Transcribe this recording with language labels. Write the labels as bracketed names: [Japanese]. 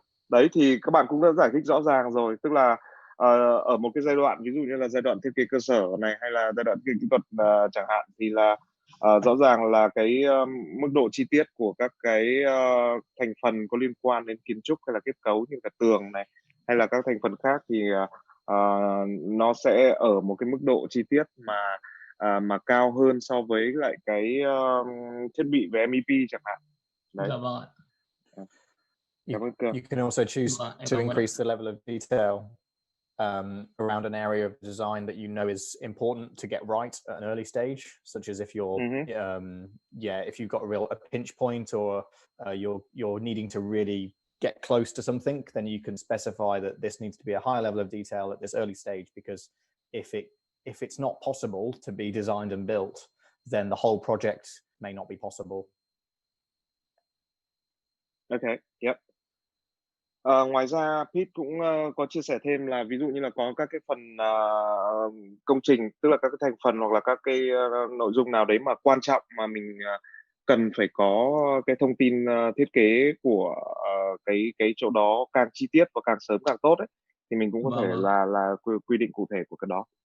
[Vietnamese] Đấy thì các bạn cũng đã giải thích rõ ràng rồi, tức là ở một cái giai đoạn, ví dụ như là giai đoạn thiết kế cơ sở này hay là giai đoạn thiết kế kỹ thuật chẳng hạn, thì là rõ ràng là cái mức độ chi tiết của các cái thành phần có liên quan đến kiến trúc hay là kết cấu như là tường này hay là các thành phần khác thì nó sẽ ở một cái mức độ chi tiết mà cao hơn so với lại cái thiết bị về MEP chẳng hạn. Đấy. Dạ vâng ạ. [English] You can also choose to increase the level of detail around an area of design that you know is important to get right at an early stage, such as if you're if you've got a pinch point or you're needing to really get close to something, then you can specify that this needs to be a higher level of detail at this early stage, because if it's not possible to be designed and built, then the whole project may not be possible. Okay, yep. [Vietnamese] Ngoài ra Pete cũng có chia sẻ thêm là ví dụ như là có các cái phần công trình, tức là các cái thành phần hoặc là các cái nội dung nào đấy mà quan trọng mà mình cần phải có cái thông tin thiết kế của cái chỗ đó càng chi tiết và càng sớm càng tốt ấy, thì mình cũng có thể là quy định cụ thể của cái đó.